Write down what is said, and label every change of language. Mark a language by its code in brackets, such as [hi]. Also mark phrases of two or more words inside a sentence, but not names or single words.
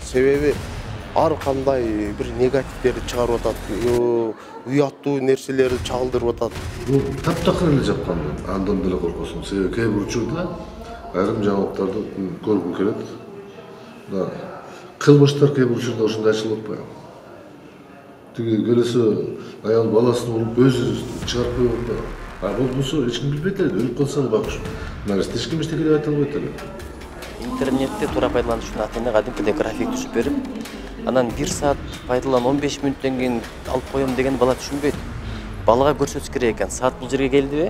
[ky] Себеби ар кандай бир негативдерди чыгарып атат, уяттуу нерселерди чагылдырып атат. Бул таптакыр эле жапкан, андан деле коркосуң. Себеби кээ бир учурда айрым жаңылыктарды көргүм келет. Да, кылмыштар кээ бир учурда ушундай ачылып атпайбы? [kk] Тиги келесі аял баласын ұрып өзі шығарып қойып отыр. [ky] Болсо эч ким билбейт эле, өлүп калса бакыш. Нарасты эч ким эчтеке деп айта албайт эле. Интернетте туура пайдалануучунун атына кадимкидей график түзүп берип, анан 1 саат пайдалан 15 мүнөттөн кийин алып коем деген бала түшүнбөйт. Балага көрсөтүш керек экен. Саат бул жерге келдиби?